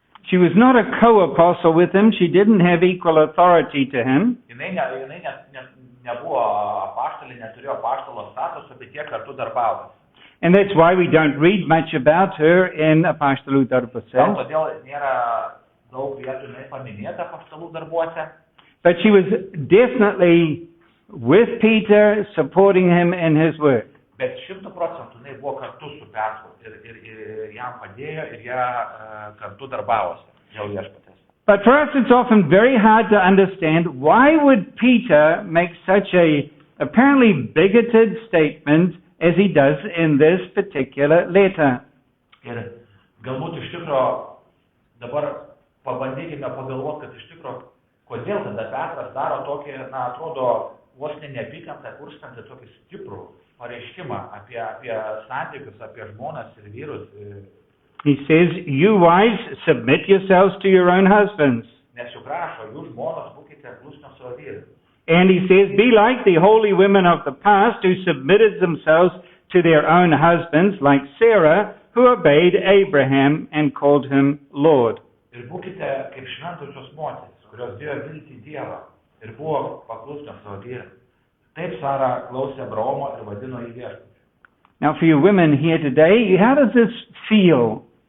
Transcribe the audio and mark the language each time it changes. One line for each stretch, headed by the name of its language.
English: She was not a co-apostle with him. She didn't have equal authority to him.
Lithuanian: Jinai nebuvo apaštalė, neturėjo apaštalo statuso, bet jie kartu darbavosi.
English: And that's why we don't read much about her in Apaštalų darbuose.
Lithuanian: Todėl nėra daug vietų paminėta apaštalų darbuose.
English: But she was definitely with Peter, supporting him in his work.
Lithuanian: Bet 100% jinai buvo kartu su Petru ir jam padėjo ir jie kartu darbavosi dėl viešpaties.
English: But for us it's often very hard to understand why would Peter make such a apparently bigoted statement as he does in this particular letter.
Lithuanian: Ir galbūt iš tikro dabar pabandykime pagalvoti, kad iš tikro kodėl tada Petras daro tokį, atrodo, vos neapykantą kurstantį tokį stiprų pareiškimą apie santykius, apie žmonas ir vyrus.
English: He says, you wives, submit yourselves to your own husbands.
Lithuanian: Nes juk rašo, jūs žmonos būkite klusnios savo vyrams.
English: And he says, be like the holy women of the past who submitted themselves to their own husbands, like Sarah, who obeyed Abraham and called him Lord.
Lithuanian: Ir būkite kaip šventosios moterys, kurios dėjo viltį Dievą ir buvo paklusnios savo vyrams. Taip Sara klausė Abraomo ir vadino jį viešpačiu.
English: Now for you women here today, how does this feel?